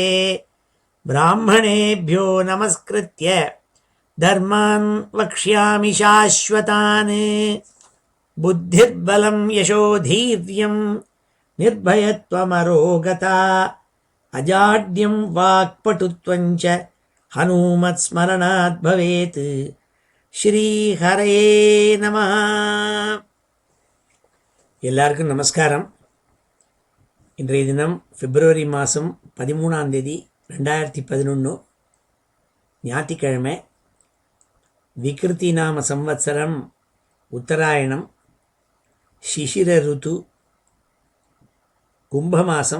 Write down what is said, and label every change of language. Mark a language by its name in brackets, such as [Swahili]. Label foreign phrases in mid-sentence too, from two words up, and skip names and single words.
[Sanskrit] ब्राह्मणेभ्यो नमस्कृत्य धर्मान् वक्ष्यामि शाश्वतान्। बुद्धिर्बलं यशोधीर्यं निर्भयत्वमरोगता अजाड्यं वाक्पटुत्वं च हनुमत्स्मरणात् भवेत्। [Tamil] ஸ்ரீஹரே நமஹ. எல்லாருக்கும் நமஸ்காரம். இன்றைய தினம் பிப்ரவரி மாதம் 13ஆம் தேதி 2011 ஞாயிற்றுக்கிழமை. விக்ருதி நாம சம்வத்சரம் உத்தராயணம் சிசிர ருத்து கும்ப மாதம்.